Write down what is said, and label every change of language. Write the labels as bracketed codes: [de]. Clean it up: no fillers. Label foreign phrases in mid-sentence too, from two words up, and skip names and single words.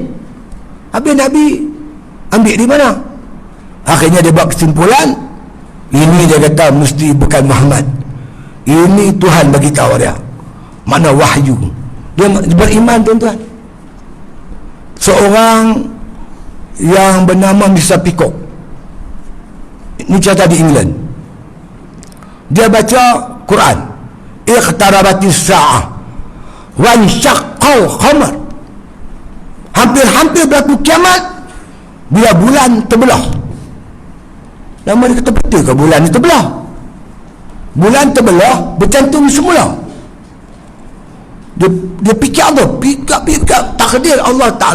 [ms] Habis Nabi ambil di mana? Akhirnya dia buat kesimpulan, ini dia kata mesti bukan Muhammad, ini Tuhan bagi tahu dia, makna wahyu. Dia beriman tuan-tuan. Seorang yang bernama Mr. Peacock, ini cerita di England, dia baca Quran, [ar] اقتربت الساعة وانشق القمر, [ms] hampir-hampir berlaku kiamat bila bulan terbelah. Lama dia kata, betul ke bulan ni terbelah? Bulan terbelah bercantum semula. Dia fikir tu, fikir takdir Allah Ta'ala.